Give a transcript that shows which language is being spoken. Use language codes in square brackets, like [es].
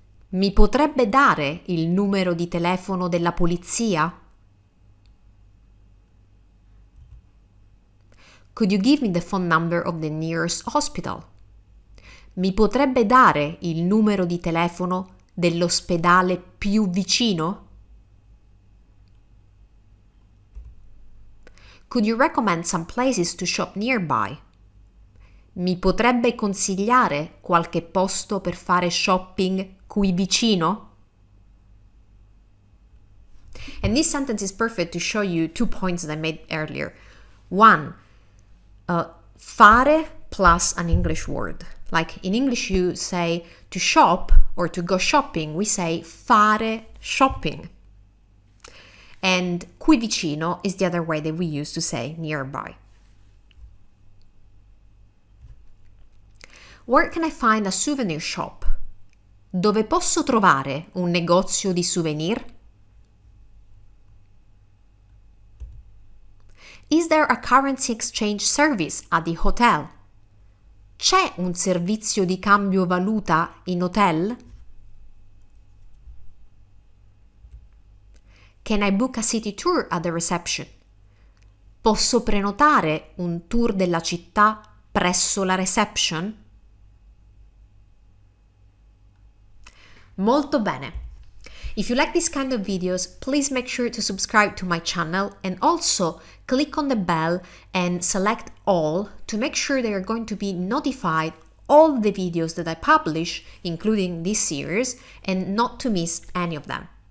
[it] Mi potrebbe dare il numero di telefono della polizia? [en] Could you give me the phone number of the nearest hospital? [it] Mi potrebbe dare il numero di telefono dell'ospedale più vicino? [en] Could you recommend some places to shop nearby? [it] Mi potrebbe consigliare qualche posto per fare shopping qui vicino? [en] And this sentence is perfect to show you 2 points that I made earlier. One, fare plus an English word. Like in English you say to shop or to go shopping, we say [it] fare shopping. [en] And [it] qui vicino [en] is the other way that we use to say nearby. Where can I find a souvenir shop? [it] Dove posso trovare un negozio di souvenir? [en] Is there a currency exchange service at the hotel? [it] C'è un servizio di cambio valuta in hotel? [en] Can I book a city tour at the reception? [it] Posso prenotare un tour della città presso la reception? Molto bene. [en] If you like this kind of videos, please make sure to subscribe to my channel and also click on the bell and select all to make sure that you're going to be notified all the videos that I publish, including this series, and not to miss any of them.